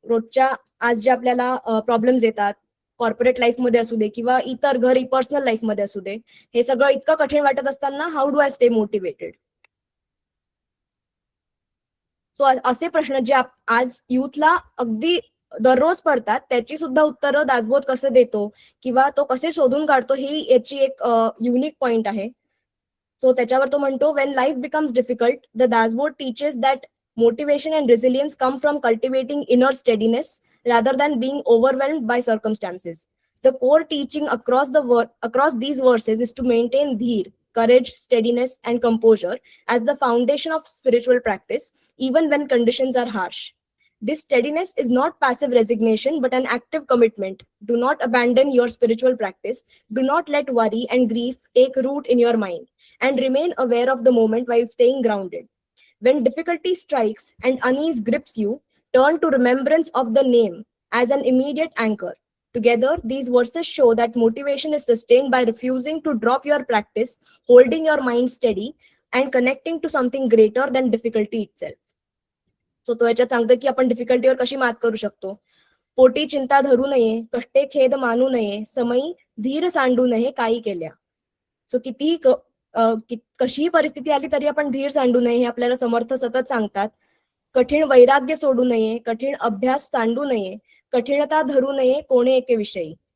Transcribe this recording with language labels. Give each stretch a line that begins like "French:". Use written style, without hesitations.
Marathi: रोजच्या आज जे आपल्याला प्रॉब्लेम्स येतात, कॉर्पोरेट लाईफमध्ये असू दे किंवा इतर घरी पर्सनल लाईफमध्ये असू दे, हे सगळं इतकं कठीण वाटत असताना
English: How do I stay motivated.
Marathi: So असे प्रश्न जे आज युथला अगदी दररोज पडतात, त्याची सुद्धा उत्तरं दासबोध कसं देतो किंवा तो कसे शोधून काढतो, ही याची एक युनिक पॉइंट आहे. सो त्याच्यावर तो म्हणतो,
English: When life becomes difficult, the Dasbodh teaches that motivation and resilience come from cultivating inner steadiness rather than being overwhelmed by circumstances. The core teaching across these verses is to maintain dheer, courage, steadiness, and composure as the foundation of spiritual practice, even when conditions are harsh. This steadiness is not passive resignation, but an active commitment. Do not abandon your spiritual practice. Do not let worry and grief take root in your mind, and remain aware of the moment while staying grounded. When difficulty strikes and unease grips you, turn to remembrance of the name as an immediate anchor. Together, these verses show that motivation is sustained by refusing to drop your practice, holding your mind steady, and connecting to something greater than difficulty itself.
Marathi: So तो याच्यात सांगतो की आपण डिफिकल्टीवर कशी मात करू शकतो. पोटी चिंता धरू नये, कष्टे खेद मानू नये, समयी धीर सांडू नये काही केल्या. सो कितीही कशीही परिस्थिती आली तरी आपण धीर सांडू नये हे आपल्याला समर्थ सतत सांगतात. कठीण वैराग्य सोडू नये, कठीण अभ्यास सांडू नये, कठीणता धरू नये कोणे एके विषयी.